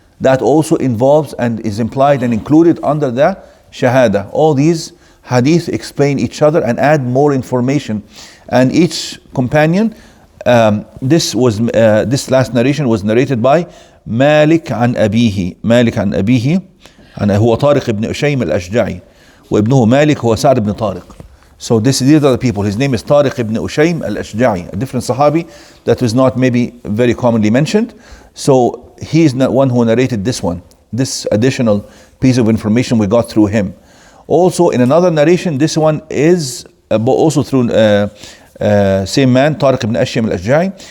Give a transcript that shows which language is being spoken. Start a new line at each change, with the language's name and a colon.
English: That also involves and is implied and included under the Shahada. All these hadith explain each other and add more information. And each companion, this last narration was narrated by Malik
Arabic: عن أبيه. مالك عن أبيه هو طارق ibn Ushaym al-Ashja'i, وابنه مالك هو سعد ibn طارق.
English: So these are the people. His name is Tariq ibn Ushaym al-Ashja'i, a different Sahabi that was not maybe very commonly mentioned. So he is not one who narrated this additional piece of information we got through him. Also in another narration, this one is also through same man, Tariq ibn Ushaym al-Ashja'i.